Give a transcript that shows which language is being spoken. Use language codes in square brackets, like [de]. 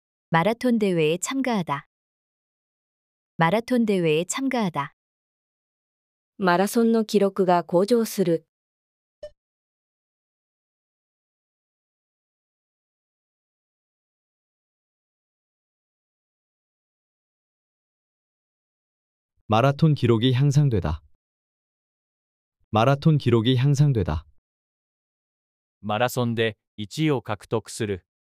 [ko] 마라톤 대회에 참가하다. 마라톤 대회에 참가하다. [ja] マラソンの記録が向上する。 [ko] 마라톤 기록이 향상되다. 마라톤 기록이 향상되다. [ja] マラソンで1位を獲得する。